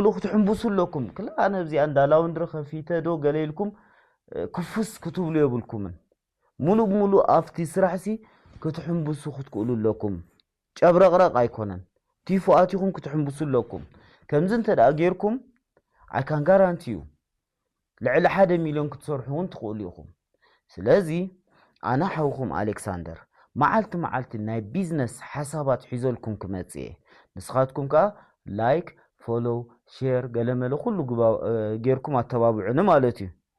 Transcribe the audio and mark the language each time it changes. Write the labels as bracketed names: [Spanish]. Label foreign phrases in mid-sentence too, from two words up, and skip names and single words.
[Tigrinya] ክትሕምብሱ ኣለኩም ክላ ኣነ እዚኣ እንዳላውንድሪ ከፊተዶ ገለይልኩም ክፍስ ክትብሉ የብልኩምን ሙሉ ኣብቲ ስራሕሲ ክትሕምብሱ ክትክእሉ ኣለኩም ጨብረቕረቕ ኣይኮነን ቲፉኣቲኹም ክትሕምብሱ ኣለኩም ከምዚ እንተደኣ ጌርኩም [English] I can guarantee you [Tigrinya] ልዕሊ 1 ሚልዮን ክትሰርሑን ትኽእሉ ኢኹም ስለዚ ኣና ሓውኹም ኣሌክሳንደር መዓልቲ ናይ ቢዝነስ ሓሳባት ሒዘልኩም ክመጽእ ንስኻትኩም ከ [English] like follow share [Tigrinya] ገለመለ ኩሉ ጌርኩም ኣተባብዑኒ ማለት እዩ